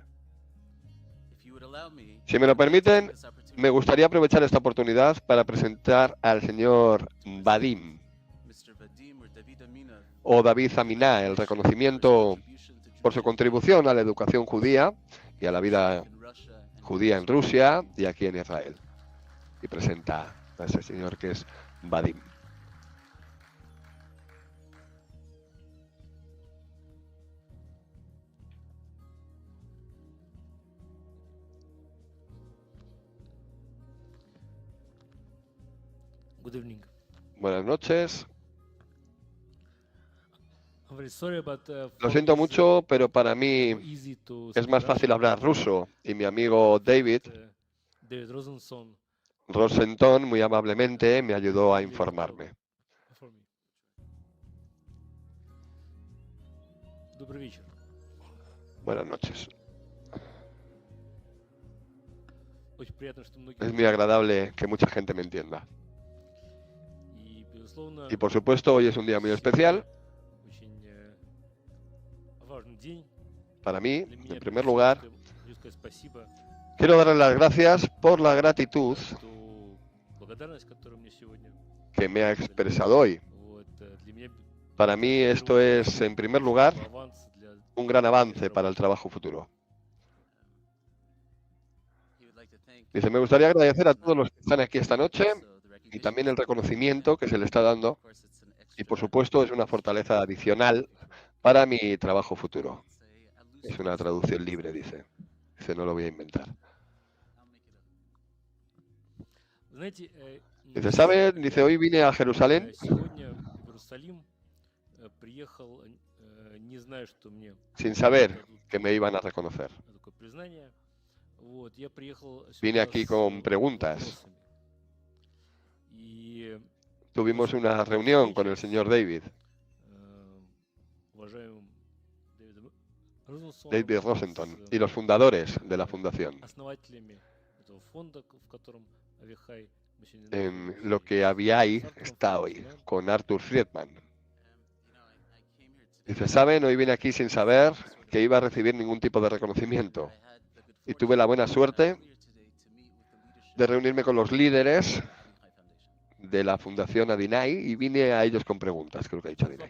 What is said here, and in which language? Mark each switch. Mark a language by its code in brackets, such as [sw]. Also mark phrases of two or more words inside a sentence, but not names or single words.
[es] Si me lo permiten, me gustaría aprovechar esta oportunidad para presentar al señor Vadim o David Aminá, el reconocimiento por su contribución a la educación judía y a la vida judía en Rusia y aquí en Israel. Y presenta a ese señor que es Vadim. [en] Good evening. [es] Buenas noches. [en] I'm very sorry, but [es] Lo [en] for [es] siento [en] me it's [es] mucho, pero para mí [en] more easy to [es] es [en] speak [es] más fácil [en] Russian [es] hablar [en] because [es] ruso y mi amigo David David Rosenson Rosenthal muy amablemente me ayudó a informarme. [en] for me. [ru] Добрый вечер. [es] Buenas noches. [ru] Очень приятно, что многие [es] Es muy agradable que mucha gente me entienda. [ru] и безусловно [es] Y por supuesto, hoy es un día muy especial [ru] очень важный день. [es] para mí. [ru] Для меня [es] En primer [ru] прежде всего [es] lugar, [ru] хочу сказать спасибо [es] quiero darle las gracias por la gratitud [ru] за ту благодарность, которую мне сегодня [es] que me ha [ru] выразили. [es] expresado hoy. [ru] Вот, для меня [es] Para mí esto es, en primer lugar, [ru] аванс для [es] un gran avance para el trabajo futuro. Dice, me gustaría agradecer a todos los que están aquí esta noche y también el reconocimiento que se le está dando. Y por supuesto es una fortaleza adicional para mi trabajo futuro. Es una traducción libre, dice. Dice, no lo voy a inventar. [ru] Знаете, [es] Dice, ¿sabe? Dice, hoy vine a Jerusalén [ru] сегодня в Иерусалим приехал, не зная, что мне [es] sin saber [ru] дадут [es] que me iban a reconocer. [ru] такое признание. Вот, я приехал [es] Vine [ru] сюда [es] aquí [ru] с [es] con preguntas. [ru] вопросами. И [es] tuvimos una reunión con el señor David [ru] уважаемым Дэвидом Розенсоном, [es] David Rosenthal y los fundadores de la fundación [ru] основателями этого фонда, в котором Авихай [es] en lo que había ahí está hoy, con Arthur Friedman. Dice, saben, hoy vine aquí sin saber que iba a recibir ningún tipo de reconocimiento. Y tuve la buena suerte de reunirme con los líderes de la Fundación Adinai y vine a ellos con preguntas, creo que ha dicho Adinai.